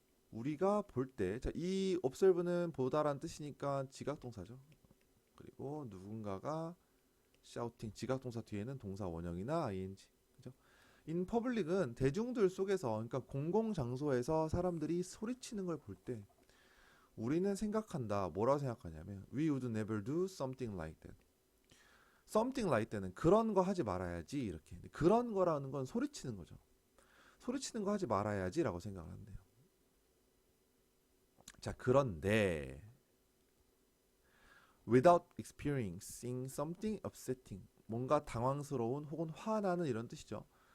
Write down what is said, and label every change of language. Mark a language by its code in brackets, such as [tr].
[ko] 우리가 볼 때, 자, 이 observe는 보다란 뜻이니까 지각동사죠. 그리고 누군가가 shouting, 지각동사 뒤에는 동사 원형이나 ing. 그죠? in public은 대중들 속에서, 그러니까 공공장소에서 사람들이 소리치는 걸 볼 때 우리는 생각한다. 뭐라고 생각하냐면 [en] we would never do something like that. [ko] something like that는 그런 거 하지 말아야지 이렇게. 그런 거라는 건 소리치는 거죠. 소리치는 거 하지 말아야지 라고 생각을 한대요. 자, 그런데 [en] without experiencing something upsetting, [ko] 뭔가 당황스러운 혹은 화나는 이런 뜻이죠.